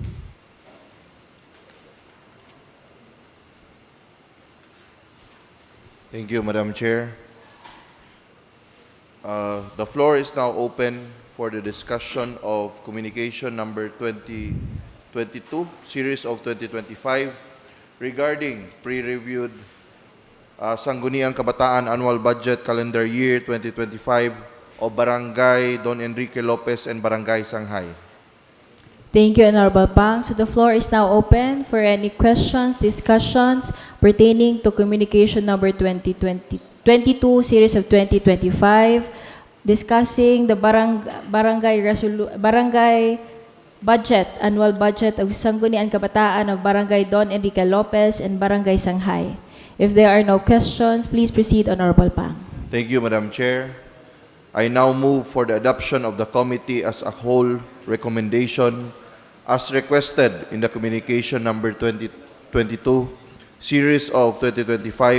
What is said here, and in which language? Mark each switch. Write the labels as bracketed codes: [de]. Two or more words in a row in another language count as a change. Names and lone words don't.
[en] Thank you, Madam Chair. The floor is now open for the discussion of communication number 2022, series of 2025, regarding pre-reviewed Sangguniang Kabataan Annual Budget Calendar Year 2025 of Barangay Don Enrique Lopez and Barangay Sanghay. Thank you, Honorable Pang. So the floor is now open for any questions, discussions pertaining to communication number 22, series of 2025, discussing the barangay budget, annual budget of Sangguniang Kabataan of Barangay Don Enrique Lopez and Barangay Sanghay. If there are no questions, please proceed, Honorable Pang. Thank you, Madam Chair. I now move for the adoption of the committee as a whole recommendation as requested in the communication number 2022, series of 2025.